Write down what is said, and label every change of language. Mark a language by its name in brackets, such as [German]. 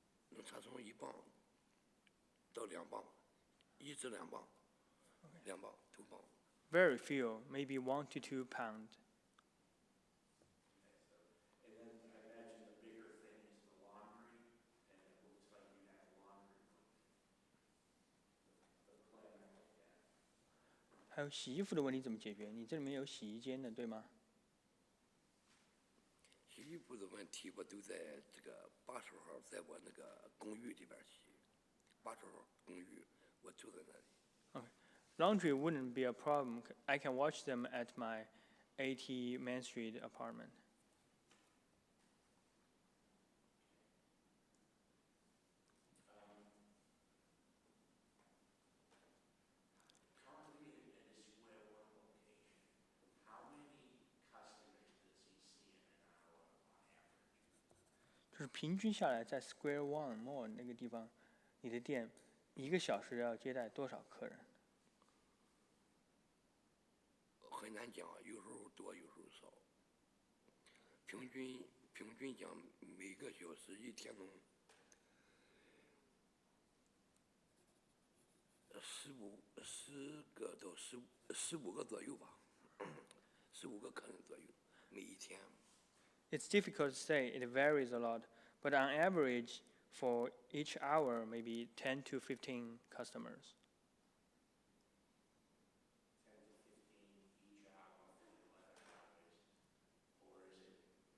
[Chinese] 能产生1磅到2磅，1至2磅，2磅2磅。 [English] Very few, maybe 1 to 2 pound. And then I imagine the bigger thing is the laundry, and it looks like you have laundry the plan like that. [Chinese] 还有洗衣服的问题怎么解决？你这里面有洗衣间的，对吗？洗衣服的问题，我都在这个80号，在我那个公寓里边洗。 80号公寓，我住在那里。 [English] Okay. Laundry wouldn't be a problem. I can watch them at my 80 Main Street apartment. Currently in this Square One location, how many customers does he see in an hour on average? [Chinese] 就是平均下来，在 Square One Mall 那个地方，你的店1个小时要接待多少客人？很难讲，有时候多，有时候少。平均讲，每个小时一天能10个到15个左右吧，15个客人左右，每一天。 [English] It's difficult to say. It varies a lot, but on average, for each hour, maybe 10 to 15 customers. 10 to 15 each hour for 11 hours, or is it?